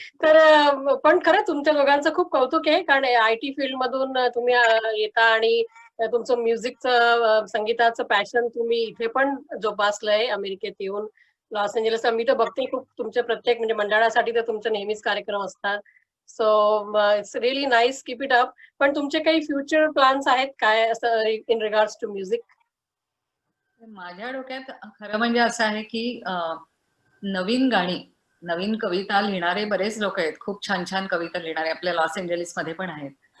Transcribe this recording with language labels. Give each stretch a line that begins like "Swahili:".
Marathi: तर पण खरं तुमच्या दोघांचं खूप कौतुक आहे, कारण IT फील्ड मधून तुम्ही येता आणि तुमचं म्युझिकचं संगीताचं पॅशन तुम्ही इथे पण जोपासलंय अमेरिकेत येऊन. लॉस एंजेलिस मी तर बघते खूप तुमचे प्रत्येक म्हणजे मंडळासाठी तर तुमचे नेहमीच कार्यक्रम असतात.
English: So it's really nice, keep it up.
Marathi: पण तुमचे काही फ्युचर प्लॅन्स आहेत काय असं
English: In regards to music?
Marathi: माझ्या डोक्यात खरं म्हणजे असं आहे की नवीन गाणी, नवीन कविता लिहिणारे बरेच लोक आहेत, खूप छान छान कविता लिहिणारे आपल्या लॉस एंजलिस मध्ये पण आहेत.